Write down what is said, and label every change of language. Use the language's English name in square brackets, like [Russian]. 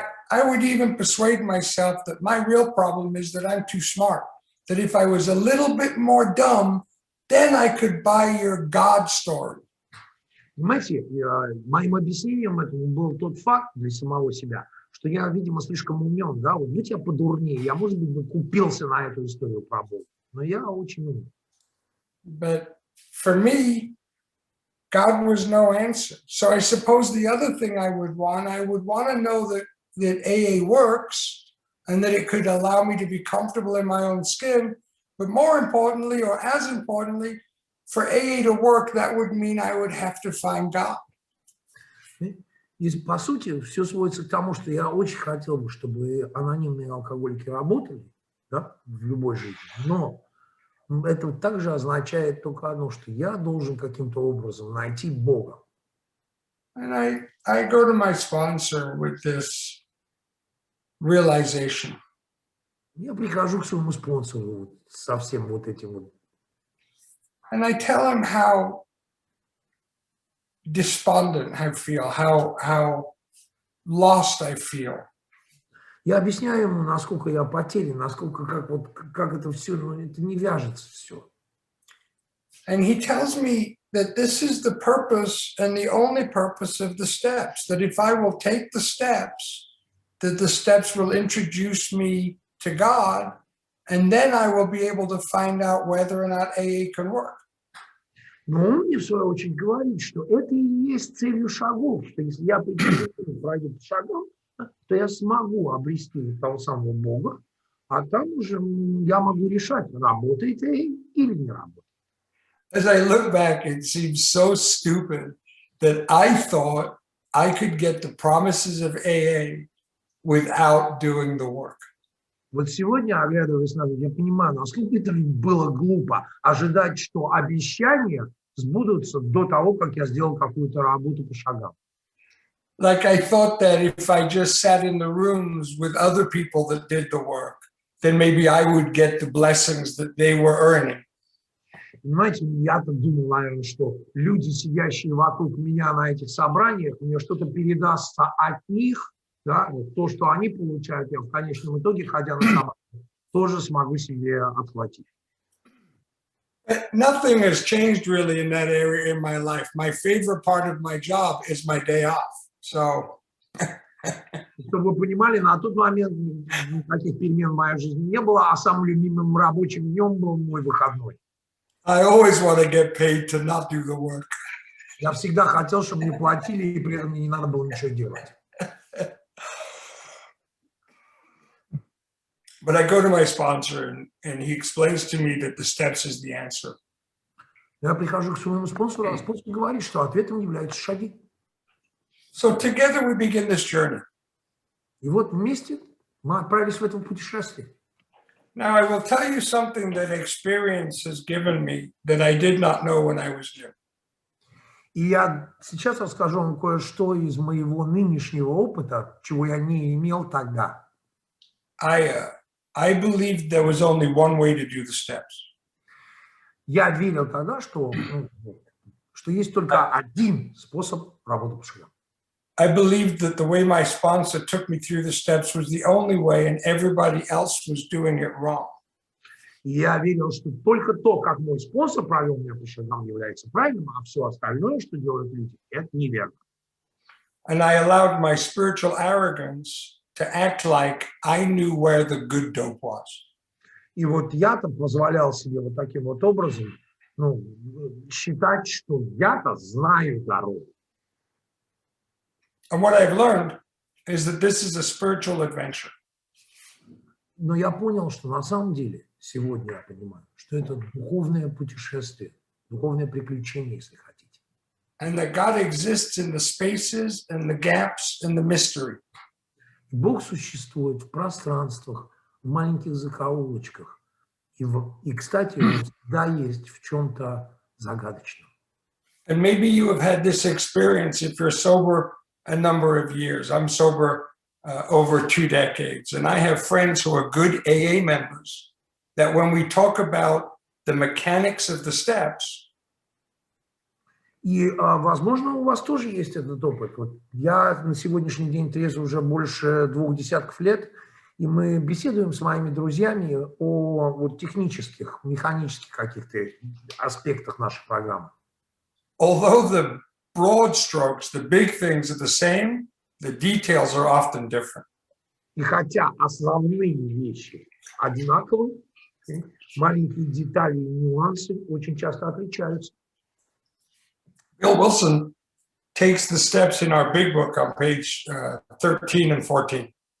[English] I would even persuade myself that my real problem is that I'm too smart. That if I was a little bit more dumb, then I could buy your God story. [Russian] Понимаете, моим объяснением этому был тот факт для самого себя, что я, видимо, слишком умен, да, будь я подурнее, я, может быть, купился на эту историю про Бога, но я очень умен. [English] But for me, God was no answer. So I suppose the other thing I would want to know that AA works and that it could allow me to be comfortable in my own skin. But more importantly, or as importantly, for AA to work, that would mean I would have to find God. [Russian] И, по сути, все сводится к тому, что я очень хотел бы, чтобы анонимные алкоголики работали, да, в любой жизни, но это также означает только одно, что я должен каким-то образом найти Бога. [English] And I go to my sponsor with this realization. [Russian] Я прихожу к своему спонсору вот со всем вот этим вот. [English] And I tell him how despondent I feel, how lost I feel. [Russian] Я объясняю ему, насколько я потерян, насколько как это все, ну, это не вяжется все. [English] And he tells me that this is the purpose and the only purpose of the steps, that if I will take the steps, that the steps will introduce me to God, and then I will be able to find out whether or not AA can work. [Russian] Но он мне, в свою очередь, говорит, что это и есть целью шагов, что если я пройду по шагам, то я смогу обрести того самого Бога, а там уже я могу решать, работает или не работает. [English] As I look back, it seems so stupid that I thought I could get the promises of AA without doing the work. [Russian] Вот сегодня, оглядываясь назад, я понимаю, насколько это было глупо ожидать, что обещания сбудутся до того, как я сделал какую-то работу по шагам. [English] Like I thought that if I just sat in the rooms with other people that did the work, then maybe I would get the blessings that they were earning. [Russian] Понимаете, я-то думал, наверное, что люди, сидящие вокруг меня на этих собраниях, мне что-то передастся от них, да, вот то, что они получают, я в конечном итоге, ходя на собрание, тоже смогу себе отплатить. [English] Nothing has changed really in that area in my life. My favorite part of my job is my day off. So, [Russian] чтобы вы понимали, на тот момент никаких перемен в моей жизни не было, а самым любимым рабочим днем был мой выходной. [English] I always want to get paid to not do the work. [Russian] Я всегда хотел, чтобы мне платили, и при этом мне не надо было ничего делать. [English] But I go to my sponsor and he explains to me that the steps is the answer. [Russian] Я прихожу к своему спонсору, а спонсор говорит, что ответом являются шаги. [English] So together we begin this journey. [Russian] И вот вместе мы отправились в это путешествие. [English] Now I will tell you something that experience has given me that I did not know when I was young. [Russian] И я сейчас расскажу вам кое-что из моего нынешнего опыта, чего я не имел тогда. [English] I believed there was only one way to do the steps. [Russian] Я верил тогда, что есть только один способ работы по шагам. [English] I believed that the way my sponsor took me through the steps was the only way, and everybody else was doing it wrong. [Russian] Я верил, что только то, как мой спонсор провел меня по шагам, является правильным, а все остальное, что делают люди, это неверно. [English] And I allowed my spiritual arrogance to act like I knew where the good dope was. [Russian] И вот я-то позволял себе вот таким вот образом, считать, что я-то знаю дорогу. [English] And what I've learned is that this is a spiritual adventure. [Russian] Но я понял, что на самом деле, сегодня я понимаю, что это духовное путешествие, духовное приключение, если хотите. [English] And that God exists in the spaces and the gaps and the mystery. [Russian] Бог существует в пространствах, в маленьких закоулочках. И кстати, он всегда есть в чем-то загадочном. [English] And maybe you have had this experience if you're sober a number of years. I'm sober over 2 decades, and I have friends who are good AA members that when we talk about the mechanics of the steps. [Russian] И, возможно, у вас тоже есть этот опыт. Вот я на сегодняшний день трезв уже больше 2 десятков лет, и мы беседуем с моими друзьями о вот технических, механических каких-то аспектах нашей программы. [English] Although the broad strokes, the big things are the same, the details are often different. [Russian] И хотя основные вещи одинаковы, маленькие детали и нюансы очень часто отличаются. [English] Bill Wilson takes the steps in our big book on page 13 and 14.